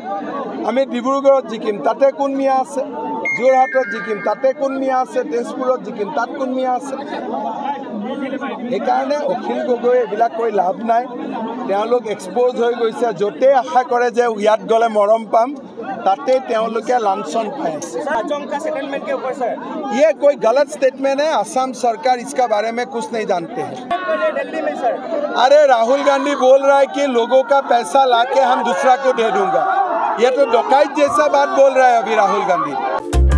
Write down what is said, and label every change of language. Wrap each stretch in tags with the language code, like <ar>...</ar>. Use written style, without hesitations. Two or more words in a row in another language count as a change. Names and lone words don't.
<as>আমি ডিব্ৰুগড়ত জিকিম, তাতে কোন মিয়া আছে? যোৰহাটত জিকিম, তাতে কোন মিয়া আছে? তেজপুৰত জিকিম, তাত কোন মিয়া আছে? সেইকাৰণে অখিল গগৈ এইবিলাক কৰি লাভ নাই। তেওঁলোক এক্সপ'জ হৈ গৈছে। য'তেই আশা কৰে যে ইয়াত গ'লে মৰম পাম, তাতে তেওঁলোকে লাঞ্ছন পাই আছে।</as> <hi>ये कोई गलत स्टेटमेंट है। असम सरकार इसका बारे में कुछ नहीं जानते हैं। अरे राहुल गांधी बोल रहा है कि लोगों का पैसा लाके हम दूसरा को दे दूंगा। ये तो डकैत जैसा बात बोल रहा है अभी राहुल गांधी।</hi>